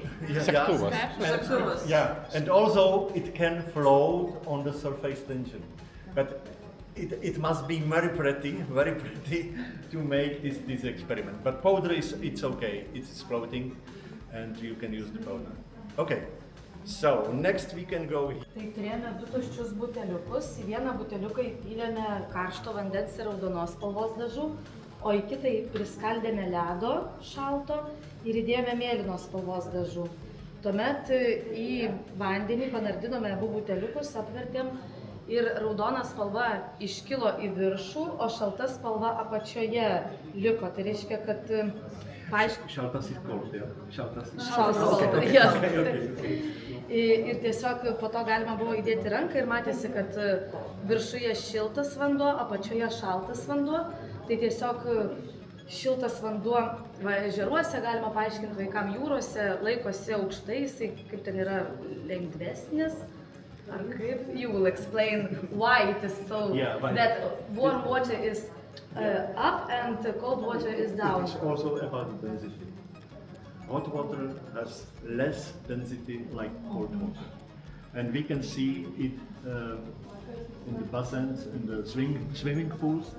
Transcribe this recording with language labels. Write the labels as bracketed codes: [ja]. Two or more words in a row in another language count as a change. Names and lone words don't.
[en] Yeah, and also it can float on the surface tension. But it must be very pretty to make this experiment. But powder it's okay, it's floating and you can use the powder. Okay, so next we can go here. [lt] Tai turėjome 2 tuščius buteliukus. Į vieną buteliuką įpylėme karšto vandens ir raudonos spalvos dažų, o į kitą priskaldėme ledo šalto ir įdėjome mėlynos spalvos dažų. Tuomet į vandenį panardinome abu buteliukus, apvertėm Ir raudona spalva iškilo į viršų, o šalta spalva apačioje liko. Tai reiškia, kad [en] Šaltas is cold, yeah. [lt] Šaltas spalva, yes. Ir tiesiog po to galima buvo įdėti ranką ir matėsi, kad viršuje šiltas vanduo, apačioje šaltas vanduo. Tai tiesiog šiltas vanduo ežeruose, galima paaiškinti vaikams jūrose, laikosi aukštai, jisai kaip ten yra lengvesnis. Ar kaip? [en] You will explain why it is so that warm water is up and cold water is down. It is also about the density. Hot water has less density like cold water. And we can see it in the bassins, in the swimming pools.